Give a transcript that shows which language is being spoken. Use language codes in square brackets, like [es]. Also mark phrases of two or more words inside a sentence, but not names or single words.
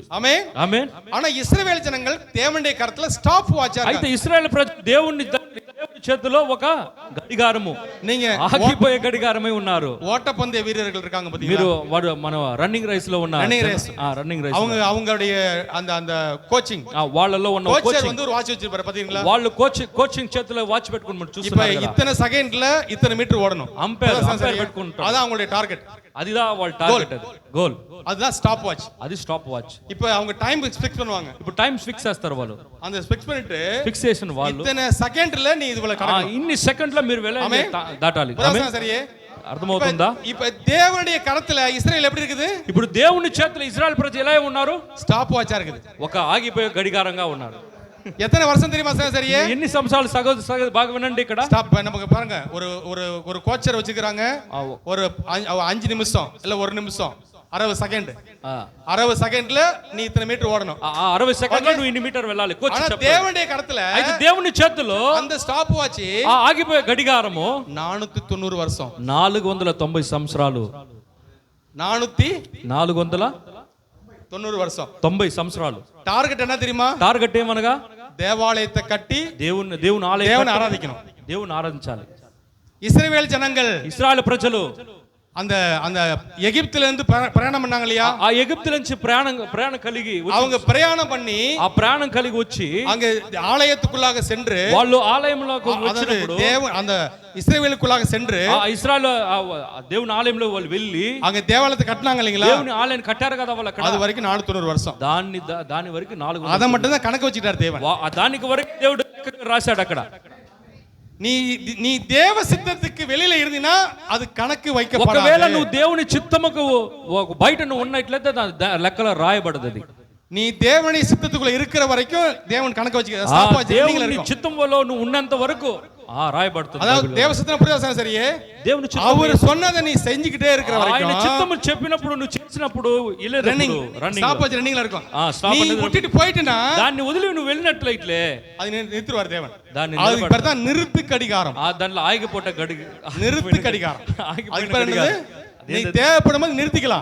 [ta] ஆமென். [te] ఆమేన్. [ta] ஆனா இஸ்ரவேல் ஜனங்கள் தேவனுடைய கரத்துல [en] stop watch [te] అయితే ఇశ్రాయేలు ప్రజలు దేవుని చేతిలో ఒక గడియారము, [ta] நீங்க [te] ఆగిపోయే గడియారమై ఉన్నారు. [ta] ஓட்டப்பந்தய வீரர்கள் இருக்காங்க பாத்தீங்களா? [te] మీరు వాడు మన [en] running race [te] లో ఉన్న [en] Running race. running race [ta] அவங்களுடைய அந்த கோச்சிங் [te] వాళ్ళలో ఉన్న [ta] கோச்சர் வந்து ஒரு வாட்ச் வச்சிருப்பாரு பாத்தீங்களா? [te] వాళ్ళు కోచింగ్ చేతిలో వాచ్ పెట్టుకుని [ta] இப்ப [te] చూస్తున్నారు కదా. [ta] இத்தனை செகண்ட்ல இத்தனை மீட்டர் ஓடணும். [te] అంపైర్ పెట్టుకుంటారు. [ta] அதான் அவங்களுடைய டார்கெட். அதுதான் వాళ్ళ டார்கெட். అది గోల్. அதுதான் [en] stop watch. [te] అది [en] stop watch. [ta] இப்ப அவங்க [en] time fix [ta] பண்ணுவாங்க. [te] ఇప్పుడు [en] time fix [te] చేస్తారు వాళ్ళు. [ta] அந்த ஃபிக்ஸ் பண்ணிட்டு [te] ఫిక్సేషన్ వాళ్ళు [ta] இத்தனை செகண்ட்ல நீ இதுல கடக்கணும். [te] ఇన్ని సెకండ్ల మీరు వెళ్ళాలి, దాటాలి. [ta] புரியுதா சரியே? [te] అర్థమవుతుందా? [ta] இப்ப தேவனுடைய கரத்துல இஸ்ரவேல் எப்படி இருக்குது? [te] ఇప్పుడు దేవుని చేతిలో ఇశ్రాయేలు ప్రజలు ఎలా ఉన్నారు? [ta] ஸ்டாப் வாட்சா இருக்குது. [te] ఒక ఆగిపోయే గడియారంగా ఉన్నారు. [ta] எத்தனை வருஷம் தெரியுமா சரியே? [te] ఎన్ని సంవత్సరాలు సగోదరు బాగా వినండి ఇక్కడ. [ta] ஸ்டாப் நமக்கு பாருங்க, ஒரு கோச்சர் வச்சுக்கிறாங்க. ஒரு 5 நிமிஷம் இல்ல 1 நிமிஷம் 60 செகண்ட். 60 செகண்ட்ல நீ இத்தனை மீட்டர் ஓடணும். [te] 60 సెకండ్ల నువ్వు ఇన్ని మీటర్ వెళ్ళాలి. కోచ్ [ta] ஆனா [te] చెప్పాడు. [ta] தேவனுடைய கரத்துல [te] అయితే దేవుని చేతిలో [en] அந்த stop watch [te] ఆగిపోయే గడియారము [ta] 490 வருஷம். [te] 490 సంవత్సరాలు. [ta] 490 வருஷம். [te] 90 సంవత్సరాలు. [ta] டார்கெட் என்ன தெரியுமா? [te] టార్గెట్ ఏమనగా [ta] தேவாலயத்தை கட்டி [te] దేవుని ఆలయం, [ta] దేవుని ఆరాధించணும். [te] దేవుని ఆరాధించాలి. [ta] இஸ்ரவேல் ஜனங்கள், [te] ఇశ్రాయేలు ప్రజలు [ta] அந்த அந்த எகிப்துல இருந்து பிரயாணம் பண்ணாங்க இல்லையா? [te] ఆ ఎగిప్తు నుంచి ప్రయాణం కలిగి [ta] அவங்க பிரயாணம் பண்ணி [te] ఆ ప్రయాణం కలిగి వచ్చి [ta] அங்க ஆலயத்துக்குள்ளாக சென்று [te] వాళ్ళు ఆలయంలోకి వచ్చినప్పుడు [ta] அந்த இஸ்ரவேலுக்குள்ளாக சென்று [te] ఇశ్రాయేలు దేవుని ఆలయంలో వాళ్ళు వెళ్ళి [ta] அங்க தேவாலயத்தை கட்டினாங்க இல்லீங்களா? [te] దేవుని ఆలయాన్ని కట్టారు కదా వాళ్ళు అక్కడ. [ta] அது వరకు 490 வருஷம். [te] దాని వరకు 400. [ta] அத மட்டும் தான் கணக்கு வச்சிட்டார் தேவன். [te] దానికి వరకు దేవుడు రాశాడు అక్కడ. [ta] நீ தேவ சித்தத்துக்கு வெளியில இருந்தீனா அது கணக்கு வைக்கப்படாது. [te] ఒకవేళ నువ్వు దేవుని చిత్తముకు బయట నువ్వు ఉన్నట్లయితే లెక్కలో రాయబడదు. [ta] நீ தேவனுடைய சித்தத்துக்குள்ள இருக்கிற வரைக்கும் தேவன் கணக்கு வச்சுக்க. [en] stop watch [te] దేవుని చిత్తంలో నువ్వు ఉన్నంత వరకు రాయబడుతుంది. [ta] அதாவது தேவ சித்தம் புரியுதா சரியே? [te] దేవుని చిత్తం, [ta] அவர் சொன்னதை நீ செஞ்சிக்கிட்டே இருக்கிற [te] ఆయన [ta] வரைக்கும் [te] చిత్తము చెప్పినప్పుడు నువ్వు చేసినప్పుడు [en] running stop watch running இருக்கும். [ta] நீ விட்டுட்டு போயிட்டனா [te] దాన్ని వదిలి నువ్వు వెళ్ళినట్లయితే [ta] அது நிறுத்துவார் தேவன். [te] దాన్ని [ta] அது பேர் தான் நிறுத்து கடிகாரம். [te] దాంట్లో ఆగిపోట [ta] நிறுத்து கடிகாரம். அது பேர் என்னது? நீ தேவைப்படும் போது நிறுத்திக்கலாம்.